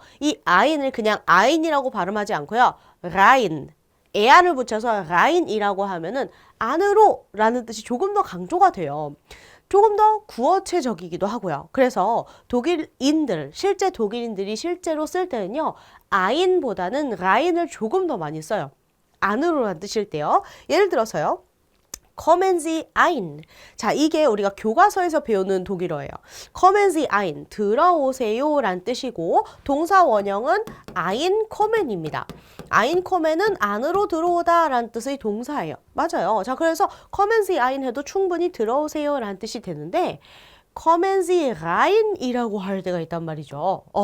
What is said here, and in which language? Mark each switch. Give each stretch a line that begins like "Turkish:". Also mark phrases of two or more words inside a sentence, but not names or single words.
Korean: 이 아인을 그냥 아인이라고 발음하지 않고요. 라인, 에아를 붙여서 라인이라고 하면은 안으로라는 뜻이 조금 더 강조가 돼요. 조금 더 구어체적이기도 하고요. 그래서 독일인들, 실제 독일인들이 실제로 쓸 때는요. 아인보다는 라인을 조금 더 많이 써요. 안으로라는 뜻일 때요. 예를 들어서요.
German: Kommen Sie ein.
Korean: 자, 이게 우리가 교과서에서 배우는 독일어예요.
German: Kommen Sie ein.
Korean: 들어오세요 라는 뜻이고 동사 원형은 einkommen입니다. einkommen은 안으로 들어오다 라는 뜻의 동사예요. 맞아요. 자, 그래서
German: Kommen Sie ein
Korean: 해도 충분히 들어오세요 라는 뜻이 되는데
German: Kommen Sie rein
Korean: 이라고 할 때가 있단 말이죠.